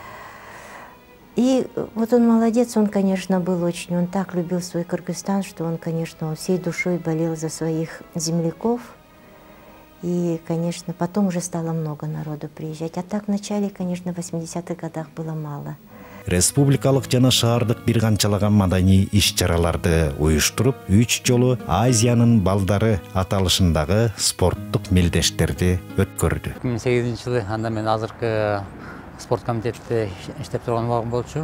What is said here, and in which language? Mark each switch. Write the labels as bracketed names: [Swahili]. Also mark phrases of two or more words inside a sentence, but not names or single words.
[Russian] И вот он молодец, он, конечно, был очень, он так любил свой Кыргызстан, что он, конечно, он всей душой болел за своих земляков. И, конечно, потом уже стало много народу приезжать. А так в начале, конечно, в 80-х годах было мало. [Kyrgyz] республикалык жана шаардык бир канчалаган маданий иш-чараларды уюштуруп, 3 жолу Азиянын балдары аталышындагы спорттук мелдештерди өткөрдү. 2008 жылы анда мен азыркы спорт комитетте иштеп турган убагым болчу.